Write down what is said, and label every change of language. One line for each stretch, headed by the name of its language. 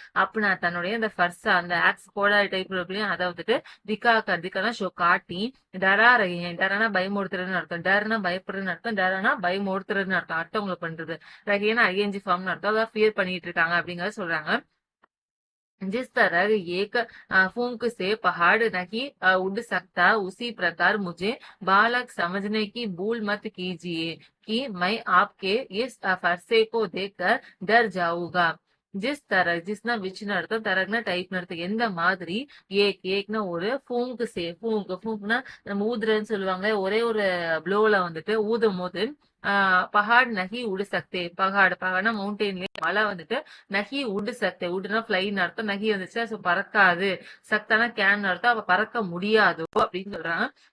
Tamil: அப்படின்னா தன்னுடைய அந்த ஃபர்ஸா அந்த ஆக்ஸ் கோடாரி டைப் இருக்கு, அதை வந்துட்டு திக்கானா ஷோ காட்டி,
Hindi: டரா ரகேன்,
Tamil: டரானா பயமுறுத்துறதுன்னு அர்த்தம். டர்னா பயப்படுறதுன்னு அர்த்தம். டரானா பயமுறுத்துறதுன்னு அர்த்தம், அடுத்தவங்களை பண்றது. ரகேனா ஐஎன்ஜி ஃபார்ம்னு அர்த்தம். அதாவது ஃபியர் பண்ணிட்டு இருக்காங்க அப்படிங்கறத சொல்றாங்க.
Hindi: जिस तरह एक फूंक से पहाड़ नहीं उड़ सकता, उसी प्रकार मुझे बालक समझने की भूल मत कीजिए कि मैं आपके इस फरसे को देखकर डर जाऊंगा.
Tamil: जिसना विचन अर्थम, तरगना टाइप अर्थम, எந்த மாதிரி ஏக்னா ஒரு ஃபூங்க்னா நம்ம ஊதுறன்னு சொல்லுவாங்க. ஒரே ஒரு ப்ளோல வந்துட்டு ஊதும் போது
Hindi: பஹாட் நகி உடு சக்தே,
Tamil: பகாடுனா மவுண்டெயின்லயே மலை வந்துட்டு நகி உடு சக்தே, உடுனா பிளைன் அர்த்தம், நகி வந்துச்சு பறக்காது, சக்தானா கேன் அர்த்தம், அப்ப பறக்க முடியாதோ அப்படின்னு சொல்றாங்க.